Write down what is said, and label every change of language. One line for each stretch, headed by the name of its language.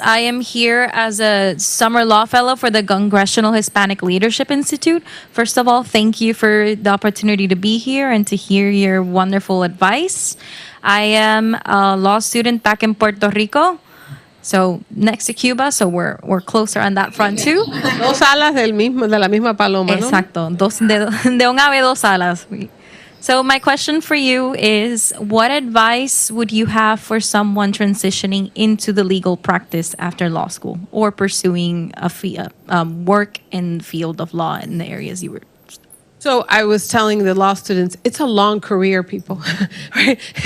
English: I am here as a summer law fellow for the Congressional Hispanic Leadership Institute. First of all, thank you for the opportunity to be here and to hear your wonderful advice. I am a law student back in Puerto Rico, so next to Cuba, so we're closer on that front too.
Spanish: Dos alas de la misma paloma, ¿no? Exacto, de un ave dos alas.
English: So my question for you is, what advice would you have for someone transitioning into the legal practice after law school or pursuing a work in the field of law in the areas you were? So I was telling the law students, it's a long career, people. Right?